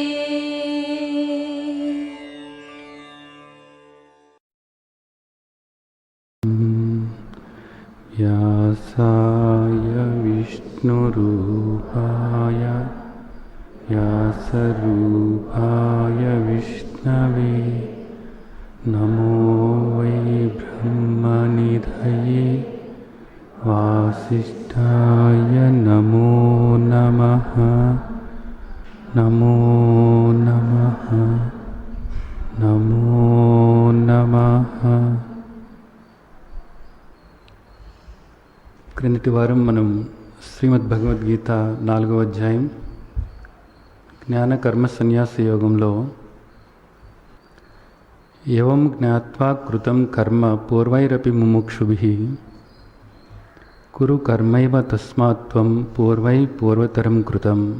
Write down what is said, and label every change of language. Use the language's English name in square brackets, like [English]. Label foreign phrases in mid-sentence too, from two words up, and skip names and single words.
[Sanskrit] व्यासाय विष्णुरूपाय व्यासरूपाय विष्णवे नमो वै ब्रह्मनिधये वासिष्ठाय नमो नमः। नमो नमः नमो नमः। [Telugu] క్రిందటి వారం మనం శ్రీమద్ భగవద్గీత 4వ అధ్యాయం జ్ఞాన కర్మ సన్యాస యోగంలో [Sanskrit] ఏవం జ్ఞాత్వా కృతం కర్మ పూర్వైరపి ముముక్షుభిః కురు కర్మైవ తస్మాత్ త్వం పూర్వై పూర్వతరం కృతం.